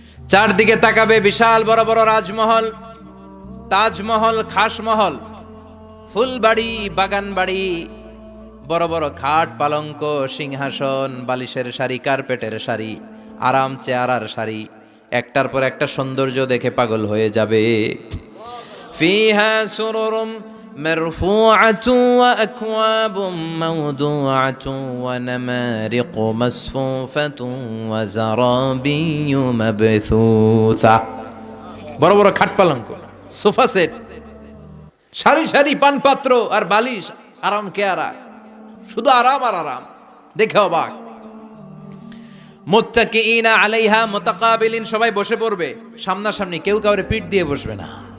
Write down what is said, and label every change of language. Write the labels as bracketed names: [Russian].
[Bangla] চারদিকে তাকাবে, বিশাল বড় বড় রাজমহল, তাজমহল, খাসমহল, ফুলবাড়ি, বাগান বাড়ি, বড় বড় খাট, পালঙ্ক, সিংহাসন, বালিশের সারি, কার্পেটের সারি, আরাম চেয়ারার সারি। একটার পর একটা সৌন্দর্য দেখে পাগল হয়ে যাবে। [Arabic] ফিহা সুরুরুম مرفوعة وأكواب موضوعة ونمارق مصفوفة وزرابي مبثوثة। [Bangla] বড় বড় খাট পালঙ্ক, সোফা সেট, সারি সারি পানপাত্র আর বালিশ, আরাম কেয়ারা, শুধু আরাম আর আরাম, দেখে অবাক। [Arabic] মুত্তাকিইনা আলাইহা মুতাকাবিলিন, [Bangla] সবাই বসে পড়বে সামনাসামনি, কেউ কাউরে পিঠ দিয়ে বসবে না।